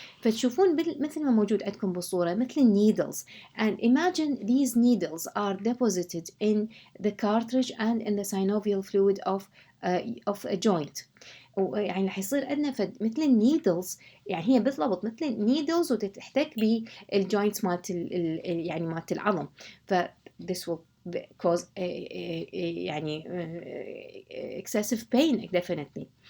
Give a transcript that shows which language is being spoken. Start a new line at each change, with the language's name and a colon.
Arabic: فتشوفون مثل ما موجود عندكم بالصورة مثل
English: needles, and imagine these needles are deposited in the cartridge and in the synovial fluid of a joint.
Arabic: يعني رح يصير عندنا مثل النيدلز، يعني هي بالضبط مثل النيدلز وتحتك بالجوينتس مالت يعني مالت العظم.
English: ف this will cause يعني excessive pain definitely.